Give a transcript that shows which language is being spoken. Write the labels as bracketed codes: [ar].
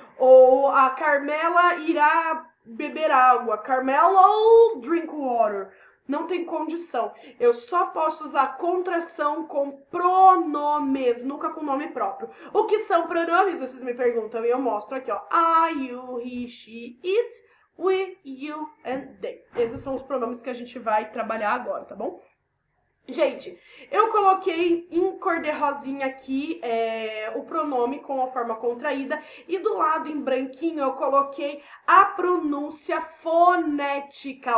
[pt] Ou a Carmela irá beber água. [en] Carmela drink water. [pt] Não tem condição. Eu só posso usar contração com pronomes, nunca com nome próprio. O que são pronomes? Vocês me perguntam e eu mostro aqui, ó. [en] I, you, he, she, it, we, you and they. [pt] Esses são os pronomes que a gente vai trabalhar agora, tá bom? Gente, eu coloquei em cor de rosinha aqui o pronome com a forma contraída e do lado em branquinho eu coloquei a pronúncia fonética.